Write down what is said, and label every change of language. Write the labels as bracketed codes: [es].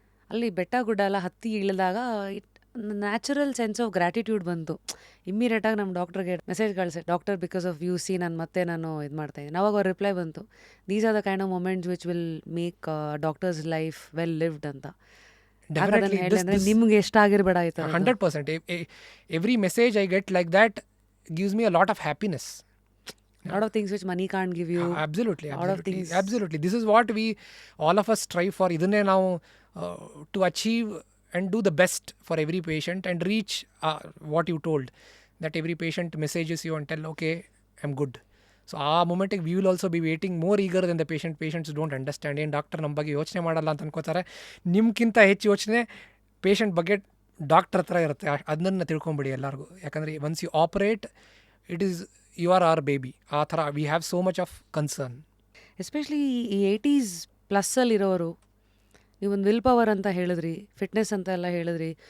[kn] ಅಲ್ಲಿ ಬೆಟ್ಟ ಗುಡ್ಡ ಎಲ್ಲ ಹತ್ತಿ ಇಳಿದಾಗ [en] natural sense of gratitude [kn] ಬಂತು. ಇಮ್ಮಿಡಿಯೇಟಾಗಿ ನಮ್ಮ ಡಾಕ್ಟ್ರಿಗೆ message ಕಳಿಸೆ, doctor because of UC ನಾನು ಇದು ಮಾಡ್ತಾಯಿದ್ದೀನಿ. ಅವಾಗ ಅವ್ರ ರಿಪ್ಲೈ ಬಂತು, [en] These are the kind of moments which will make doctors life well lived ಅಂತ. [kn] ಅಂದರೆ ನಿಮ್ಗೆ ಎಷ್ಟಾಗಿರ್ಬೇಡ ಆಯ್ತು. [en] 100%. Every message I get like that gives me a lot of happiness. Lot of things which money can't give you. Absolutely. Lot of things. Absolutely. This is what we all of us strive for. [kn] ಇದನ್ನೇ ನಾವು [en] to achieve and do the best for every patient and reach what you told, that every patient messages you and tell, okay, I'm good. So [kn] ಆ ಮೊಮೆಂಟಿಗೆ [en] we will also be waiting more eager than the patient. Patients don't understand. [kn] ಏನು doctor ನಮ್ಮ ಬಗ್ಗೆ ಯೋಚನೆ ಮಾಡಲ್ಲ ಅಂತ ಅನ್ಕೋತಾರೆ. ನಿಮ್ಗಿಂತ ಹೆಚ್ಚು ಯೋಚನೆ ಪೇಷಂಟ್ ಬಗ್ಗೆ ಡಾಕ್ಟರ್ ಹತ್ರ ಇರುತ್ತೆ. ಅದನ್ನ ತಿಳ್ಕೊಂಬಿಡಿ ಎಲ್ಲರಿಗೂ. ಯಾಕಂದರೆ [en] Once you operate, it is you are our baby. [kn] ಆ ಥರ [en] We have so much of concern. [kn] Especially ಈ 80s ಪ್ಲಸ್ಸಲ್ಲಿರೋರು, ನೀವೊಂದು ವಿಲ್ ಪವರ್ ಅಂತ ಹೇಳಿದ್ರಿ, ಫಿಟ್ನೆಸ್ ಅಂತ ಎಲ್ಲ ಹೇಳಿದ್ರಿ.